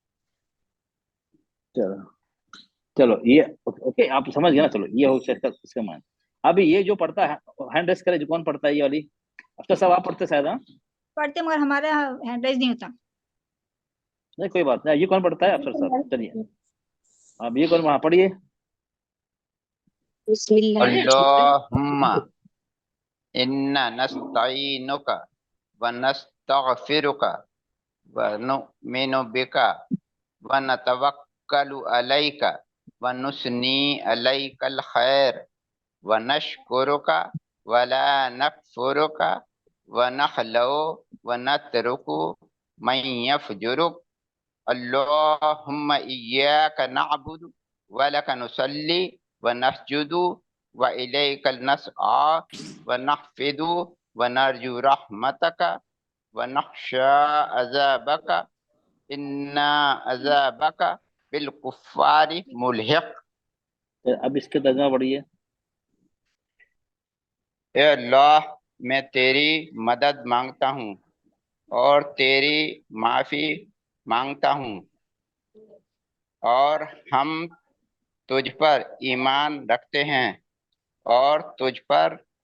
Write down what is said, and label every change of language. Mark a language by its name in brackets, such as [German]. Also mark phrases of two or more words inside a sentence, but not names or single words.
[Hindi] चलो, चलो ये ओके, आप समझ गए ना, चलो ये हो सकता इसका मान। अभी ये जो पढ़ता है, [English] hand raise [Hindi] करे, जो कौन पढ़ता है ये वाली, अब तो सब आप पढ़ते शायद, हाँ, पढ़ते मगर हमारा [English] hand raise [Hindi] नहीं होता। नहीं कोई बात नहीं, ये कौन पढ़ता है, अफसर साहब, चलिए आप ये कौन, वहाँ पढ़िए। बिस्मिल्लाह। [Arabic] اللهم إنا نستعينك ونستغفرك ونؤمن بك ونتوكل عليك ونثني عليك الخير ونشكرك ولا نكفرك ونخلع ونترك من يفجرك. اللهم إياك نعبد ولك نصلي ونسجد وإليك نسعى ونحفد ونرجو رحمتك ونخشى عذابك إن عذابك بالكفار ملحق. [Hindi] अब इसके तर्जुमा पढ़िए। ए अल्लाह, मैं तेरी मदद मांगता हूँ और तेरी माफ़ी मांगता हूँ, और हम तुझ पर ईमान रखते हैं और तुझ पर